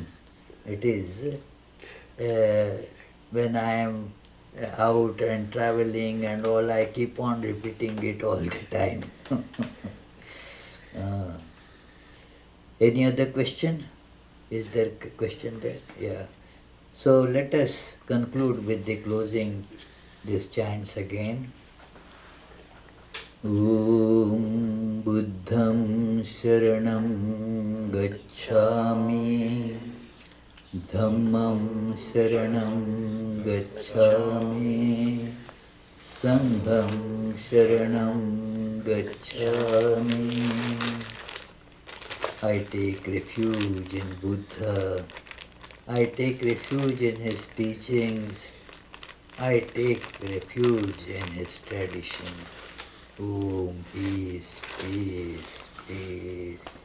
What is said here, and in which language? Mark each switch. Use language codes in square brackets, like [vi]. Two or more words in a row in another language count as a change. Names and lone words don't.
[en] It is when I am out and traveling and all, I keep on repeating it all the time. uh, any other question? Is there a question there? Yeah. So let us conclude with the closing these chants again. [pi] ॐ बुद्धं शरणं गच्छामि धम्मं शरणं गच्छामि सङ्घं शरणं गच्छामि [en] I take refuge in Buddha. I take refuge in his teachings. I take refuge in his tradition. Om, peace, peace, peace.